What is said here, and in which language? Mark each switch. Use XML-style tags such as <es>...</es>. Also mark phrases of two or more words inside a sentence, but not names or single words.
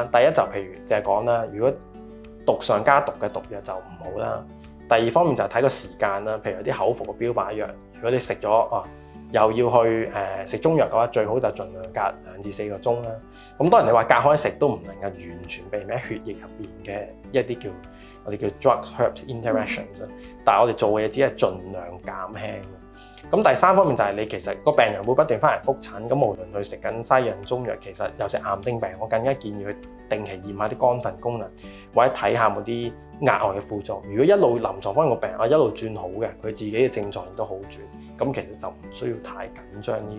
<yue>第一就譬如就係講啦，如果毒上加毒嘅毒藥就唔好啦。第二方面就係睇個時間啦，譬如有啲口服嘅標靶藥，如果你食咗又要去食中藥嘅話，最好就盡量隔2至4個鐘啦。咁當然你話隔開食都唔能夠完全避免血液入邊嘅一啲我哋叫</yue> <en>drug herbs interactions，</en> <yue>但係我哋做嘅嘢只係盡量減輕。咁第三方面就係你其實個病人會不斷翻嚟覆診，咁無論佢食緊西藥中藥，其實有時癌症病，我更加建議佢定期驗下啲肝腎功能，或者睇下冇啲額外嘅副作用。如果一路臨床方面個病一路轉好嘅，佢自己嘅症狀亦都好轉，咁其實就唔需要太緊張呢。</yue>